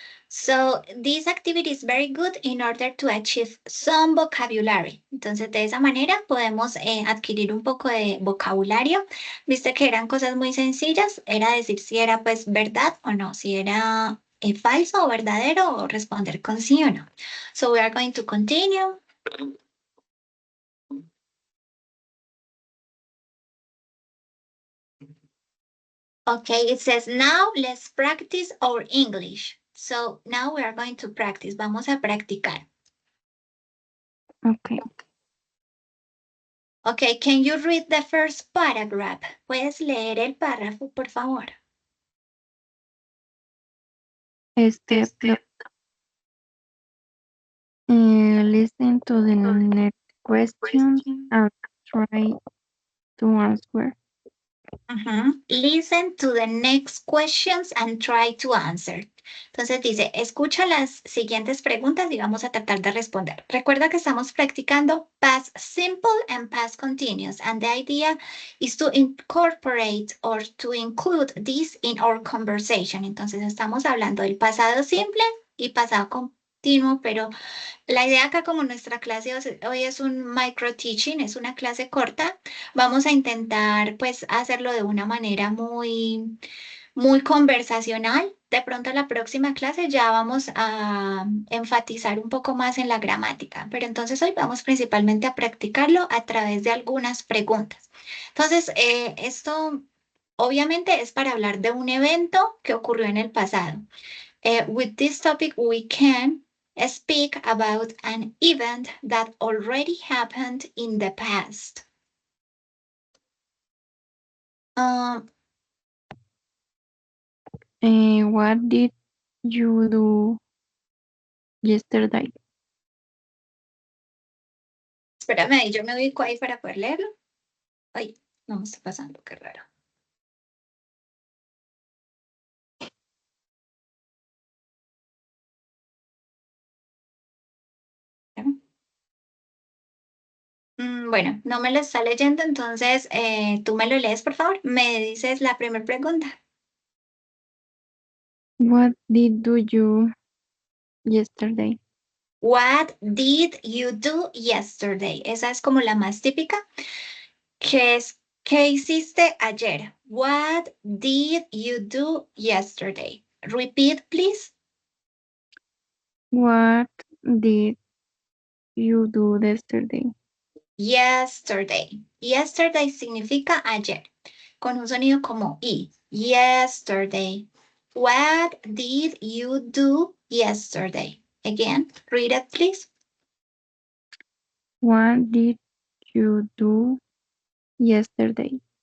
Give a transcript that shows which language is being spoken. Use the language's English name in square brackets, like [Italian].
[English] So this activity is very good in order to achieve some vocabulary. [Spanish] Entonces, de esa manera podemos adquirir un poco de vocabulario. Viste que eran cosas muy sencillas, era decir si era pues verdad o no, si era falso o verdadero o responder con sí o no. [English] So we are going to continue. Okay, it says now let's practice our English. So now we are going to practice. [Spanish] Vamos a practicar. [English] Okay. Okay, can you read the first paragraph? [Spanish] ¿Puedes leer el párrafo, por favor? [English] Listen to the next question and try to answer. Listen to the next questions and try to answer. [Spanish] Entonces dice, escucha las siguientes preguntas y vamos a tratar de responder. Recuerda que estamos practicando [English] past simple and past continuous, and the idea is to incorporate or to include this in our conversation. [Spanish] Entonces estamos hablando del pasado simple y pasado continuo, pero la idea acá, como nuestra clase hoy es un micro teaching, es una clase corta, vamos a intentar pues hacerlo de una manera muy, muy conversacional. De pronto la próxima clase ya vamos a enfatizar un poco más en la gramática, pero entonces hoy vamos principalmente a practicarlo a través de algunas preguntas. Entonces, esto obviamente es para hablar de un evento que ocurrió en el pasado. [English] With this topic, we can speak about an event that already happened in the past. What did you do yesterday? [Spanish] Espérame, yo me ubico ahí para poder leerlo. Ay, no me está pasando, qué raro. Bueno, no me lo está leyendo, entonces tú me lo lees, por favor. Me dices la primera pregunta. [English] What did do you yesterday? What did you do yesterday? [Spanish] Esa es como la más típica, que es, ¿qué hiciste ayer? [English] What did you do yesterday? Repeat, please. What did you do yesterday? Yesterday. [Spanish] Yesterday significa ayer, con un sonido como I. [English] Yesterday. What did you do yesterday? Again, read it, please. What did you do yesterday?